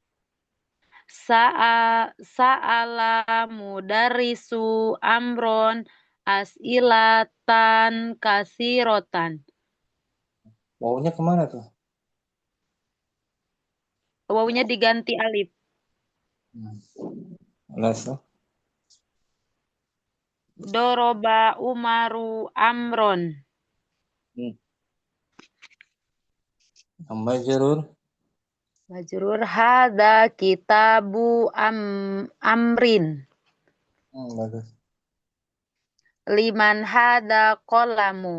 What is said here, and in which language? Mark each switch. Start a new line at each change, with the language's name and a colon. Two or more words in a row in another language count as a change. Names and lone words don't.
Arabic: سأل المدرس عمرا أسئلة كثيرة.
Indonesian: wawunya kemana tuh? Wawunya diganti alif.
Arabic: Alas, ضرب عمر عمرا. hmm. Majrur, مجرور هذا كتاب عمرو.
Indonesian: bagus.
Arabic: لمن هذا القلم.